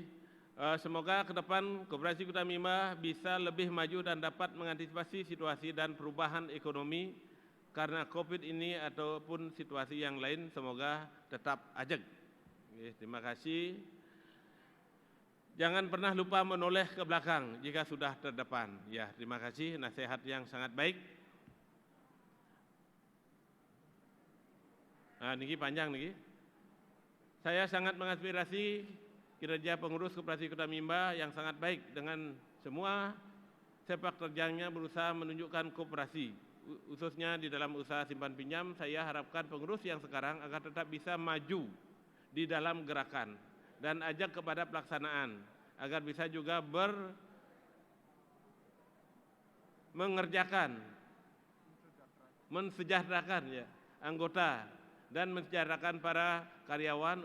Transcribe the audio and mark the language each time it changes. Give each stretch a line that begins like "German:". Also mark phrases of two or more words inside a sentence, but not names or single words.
Indonesian: Semoga ke depan Koperasi Kuta Mimba bisa lebih maju dan dapat mengantisipasi situasi dan perubahan ekonomi karena COVID ini ataupun situasi yang lain, semoga tetap ajeg. Terima kasih. Jangan pernah lupa menoleh ke belakang jika sudah terdepan. Ya, terima kasih, nasihat yang sangat baik. Nah,
Balinese: niki panjang niki.
Indonesian: Saya sangat mengaspirasi kinerja pengurus Koperasi Kuta Mimba yang sangat baik, dengan semua sepak terjangnya berusaha menunjukkan koperasi, khususnya di dalam usaha simpan pinjam. Saya harapkan pengurus yang sekarang agar tetap bisa maju di dalam gerakan dan ajak kepada pelaksanaan, agar bisa juga mengerjakan, mensejahterakan ya anggota dan mensejahterakan para karyawan.